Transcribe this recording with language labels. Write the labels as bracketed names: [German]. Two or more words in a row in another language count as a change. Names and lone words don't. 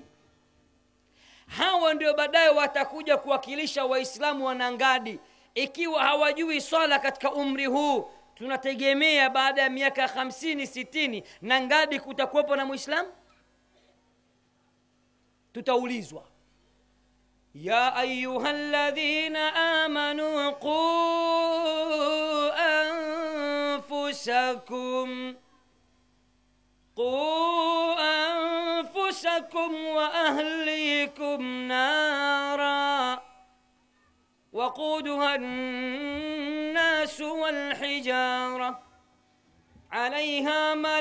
[Swahili] Hawa ndio baadaye watakuja kuwakilisha Waislamu wa Nangadi. Ikiwa hawajui swala katika umri huu, tunategemea baada ya miaka 50 60 Nangadi kutakuwepo na Muislamu? [Arabic] Tutaulizwa, يا أيها الذين آمنوا قوا أنفسكم وأهليكم نارا وقودها الناس والحجارة عليها